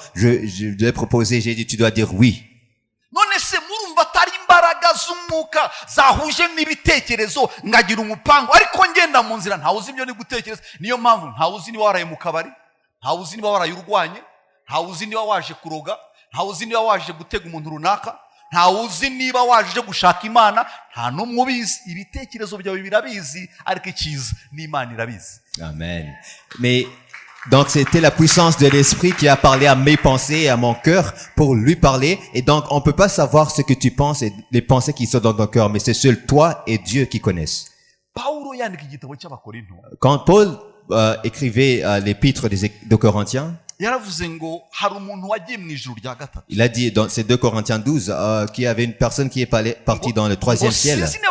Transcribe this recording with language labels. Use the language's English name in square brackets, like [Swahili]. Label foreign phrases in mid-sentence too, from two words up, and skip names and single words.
[French] Je lui ai proposé, j'ai dit, tu dois dire oui. [Kinyarwanda] z'umwuka zahuje n'ibitekerezo ngagira umupango ariko ngenda mu nzira ntawuzi ibyo ni gutekereza. Niyo mpamvu ntawuzi niba waraye mu kabari, ntawuzi niba waraye urwanye, ntawuzi niba waje kuroga, ntawuzi niba waje gutega umuntu runaka, ntawuzi niba waje gushaka Imana, nta n'umwe ubizi. Ibitekerezo byawe birabizi ariko ikiza n'Imana irabizi. Amen. [French] Mais donc c'était la puissance de l'esprit qui a parlé à mes pensées et à mon cœur pour lui parler. Et donc on peut pas savoir ce que tu penses et les pensées qui sont dans ton cœur, mais c'est seul toi et Dieu qui connaissent. Quand Paul écrivait l'épître de Corinthiens, il a dit dans ces 2 Corinthiens 12 qu'il y avait une personne qui est partie dans le 3e ciel.